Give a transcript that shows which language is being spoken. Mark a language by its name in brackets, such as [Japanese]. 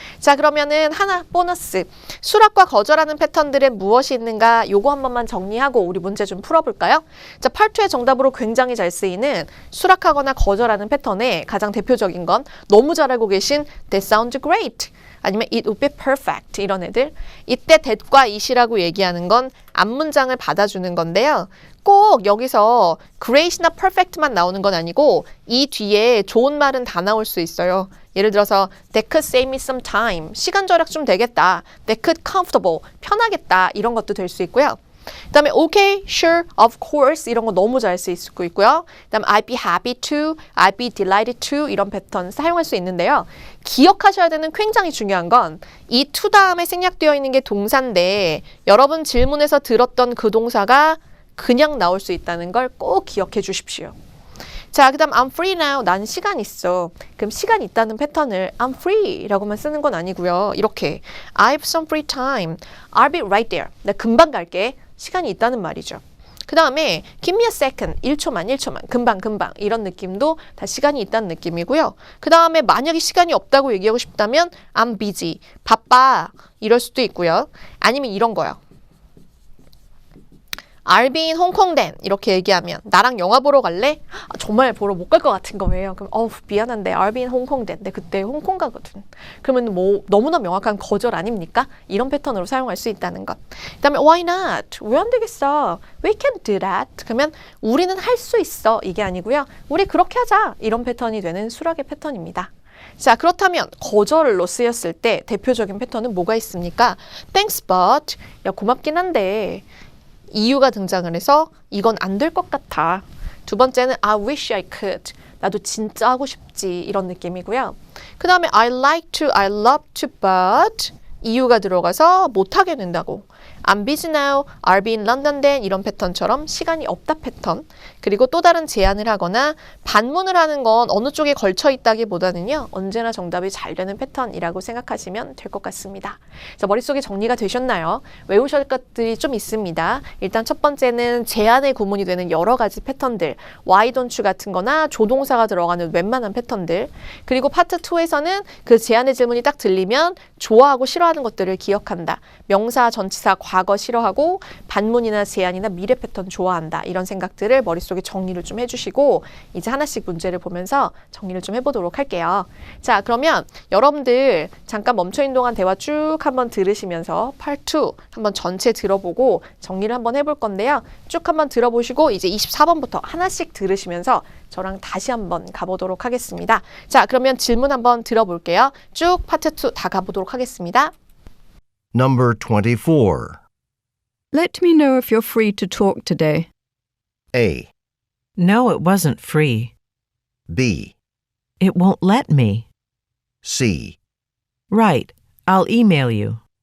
[Korean] 자, 그러면은 하나 보너스. 수락과 거절하는 패턴들은 무엇이 있는가? 요거 한 번만 정리하고 우리 문제 좀 풀어볼까요? 자, 파트2의 정답으로 굉장히 잘 쓰이는 수락하거나 거절하는 패턴의 가장 대표적인 건 너무 잘 알고 계신 [English] That sounds great. [Korean] 아니면 [English] it would be perfect [Korean] 이런 애들. 이때 that과 it이라고 얘기하는 건 앞문장을 받아주는 건데요. 꼭 여기서 great나 perfect만 나오는 건 아니고 이 뒤에 좋은 말은 다 나올 수 있어요. 예를 들어서 [English] that could save me some time. [Korean] 시간 절약 좀 되겠다. [English] that could comfortable. [Korean] 편하겠다. 이런 것도 될 수 있고요. 그 다음에 [English] okay, sure, of course [Korean] 이런 거 너무 잘 쓸 수 있고요. 그 다음에 [English] I'd be happy to, I'd be delighted to [Korean] 이런 패턴 사용할 수 있는데요. 기억하셔야 되는 굉장히 중요한 건 이 to 다음에 생략되어 있는 게 동사인데 여러분 질문에서 들었던 그 동사가 그냥 나올 수 있다는 걸 꼭 기억해 주십시오. 자, 그 다음 [English] I'm free now. [Korean] 난 시간 있어. 그럼 시간 있다는 패턴을 [English] I'm free [Korean] 라고만 쓰는 건 아니고요. 이렇게 [English] I have some free time. I'll be right there. [Korean] 나 금방 갈게. 시간이 있다는 말이죠. 그 다음에 [English] give me a second. [Korean] 1초만. 금방. 이런 느낌도 다 시간이 있다는 느낌이고요. 그 다음에 만약에 시간이 없다고 얘기하고 싶다면 [English] I'm busy. [Korean] 바빠. 이럴 수도 있고요. 아니면 이런 거요. [English] I'll be in Hong Kong then. [Korean] 이렇게 얘기하면 나랑 영화 보러 갈래? 아, 정말 보러 못 갈 것 같은 거예요. 그럼 미안한데 [English] I'll be in Hong Kong then. [Korean] 근데 그때 홍콩 가거든. 그러면 뭐 너무나 명확한 거절 아닙니까? 이런 패턴으로 사용할 수 있다는 것. 그 다음에 [English] why not? [Korean] 왜 안 되겠어? [English] We can do that. [Korean] 그러면 우리는 할 수 있어. 이게 아니고요. 우리 그렇게 하자. 이런 패턴이 되는 수락의 패턴입니다. 자, 그렇다면 거절로 쓰였을 때 대표적인 패턴은 뭐가 있습니까? [English] Thanks but. [Korean] 야, 고맙긴 한데 이유가 등장을 해서 이건 안 될 것 같아. 두 번째는 [English] I wish I could. [Korean] 나도 진짜 하고 싶지. 이런 느낌이고요. 그 다음에 [English] I like to, I love to, but [Korean] 이유가 들어가서 못하게 된다고. [English] I'm busy now, I'll be in London then [Korean] 이런 패턴처럼 시간이 없다 패턴. 그리고 또 다른 제안을 하거나 반문을 하는 건 어느 쪽에 걸쳐 있다기보다는요. 언제나 정답이 잘 되는 패턴이라고 생각하시면 될 것 같습니다. 자, 머릿속에 정리가 되셨나요? 외우실 것들이 좀 있습니다. 일단 첫 번째는 제안의 구문이 되는 여러 가지 패턴들. [English] why don't you [Korean] 같은 거나 조동사가 들어가는 웬만한 패턴들. 그리고 파트 2에서는 그 제안의 질문이 딱 들리면 좋아하고 싫어하는 것들을 기억한다. 명사, 전치사, 과거 싫어하고 반문이나 제안이나 미래 패턴 좋아한다. 이런 생각들을 머릿속에 정리를 좀 해주시고 이제 하나씩 문제를 보면서 정리를 좀 해보도록 할게요. 자, 그러면 여러분들 잠깐 멈춰있는 동안 대화 쭉 한번 들으시면서 Part 2 한번 전체 들어보고 정리를 한번 해볼 건데요. 쭉 한번 들어보시고 이제 24번부터 하나씩 들으시면서 저랑 다시 한번 가보도록 하겠습니다. 자, 그러면 질문 한번 들어볼게요. 쭉 파트 2 다 가보도록 하겠습니다. [English] Number 24. Let me know if you're free to talk today. A. No, it wasn't free. B. It won't let me. C. Right. I'll email you.